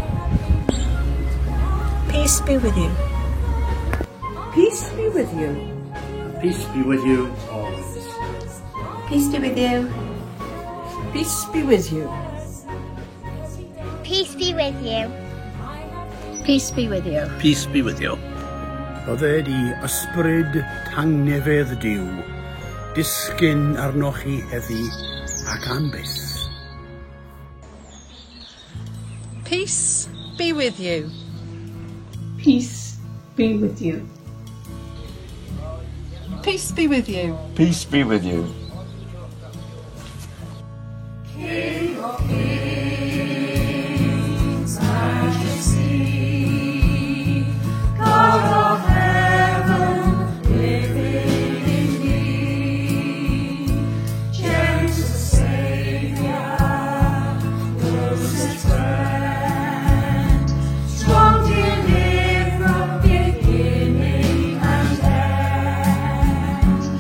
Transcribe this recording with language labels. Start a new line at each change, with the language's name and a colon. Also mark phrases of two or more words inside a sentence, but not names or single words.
English: Peace be with you. Peace be with you. Peace be with you always. Peace be with you. Peace be with you. Peace be with you. Peace be with you. Peace be with you.
Welsh: Rodded I ysbryd tangnefedd diw, disgyn arnoch chi heddi ac ambys.
English: Peace be with you. Peace be with you. Peace be with you. Peace be with you. King of kings, majesty, God of heaven, living in thee, gentle Saviour, closest friend, strong deliverer, beginning and end.